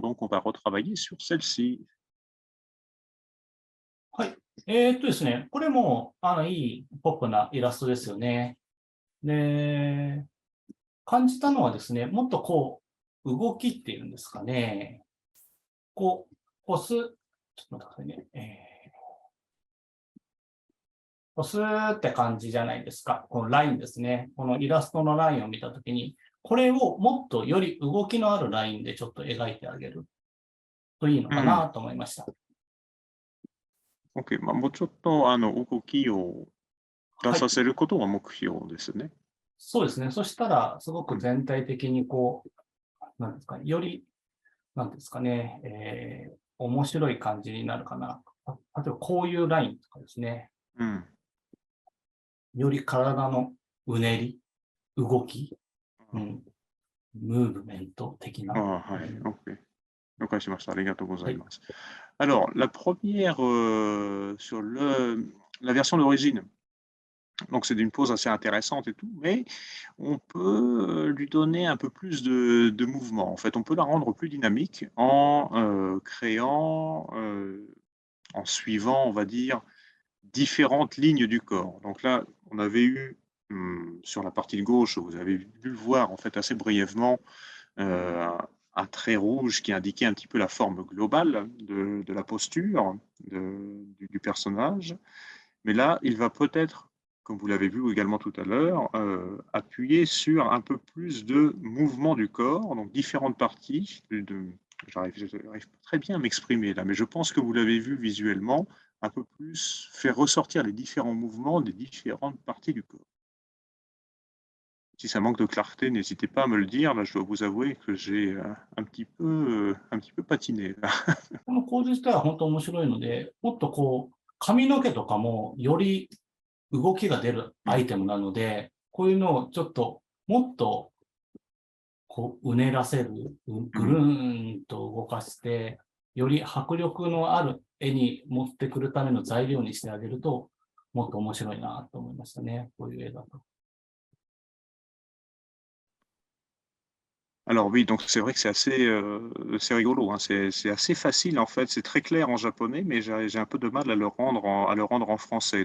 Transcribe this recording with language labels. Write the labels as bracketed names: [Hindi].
[French] Donc, on va retravailler sur celle-ci. [Japanese] はい。ですね、これも、いいポップなイラストですよね。で、感じたのはですね、もっとこう、動きっていうんですかね。こう、押す、ちょっと待ってくださいね。押すって感じじゃないですか。このラインですね。このイラストのラインを見たときに、これをもっとより動きのあるラインでちょっと描いてあげるといいのかなと思いました。 OK、もうちょっと動きを出させることが目標ですね。そうですね。そしたら、すごく全体的にこう、なんですかね、より、なんですかね、面白い感じになるかな。例えばこういうラインとかですね。より体のうねり、動き、ムーブメント的な。はい、OK。了解しました。ありがとうございます。 [French] Alors, la première sur la version d'origine, donc c'est d'une pose assez intéressante et tout, mais on peut lui donner un peu plus de mouvement. En fait, on peut la rendre plus dynamique en créant, en suivant, on va dire, différentes lignes du corps. Donc là, on avait eu sur la partie de gauche, vous avez dû le voir en fait assez brièvement, un trait rouge qui indiquait un petit peu la forme globale de la posture du personnage. Mais là, il va peut-être, comme vous l'avez vu également tout à l'heure, appuyer sur un peu plus de mouvement du corps, donc différentes parties. J'arrive pas très bien à m'exprimer là, mais je pense que vous l'avez vu visuellement, un peu plus faire ressortir les différents mouvements des différentes parties du corps. Si ça manque de clarté, n'hésitez pas à me le dire. Là, je dois vous avouer que j'ai un petit peu patiné là. [Japanese] この構図自体は本当面白いので、もっとこう、髪の毛とかもより動きが出るアイテムなので、こういうのをちょっともっとこううねらせる、ぐるーんと動かして、より迫力のある絵に持ってくるための材料にしてあげると、もっと面白いなと思いましたね。こういう絵だと。 [French] Alors oui, donc c'est vrai que c'est rigolo, hein. C'est assez facile en fait, c'est très clair en japonais, mais j'ai un peu de mal à le rendre en français.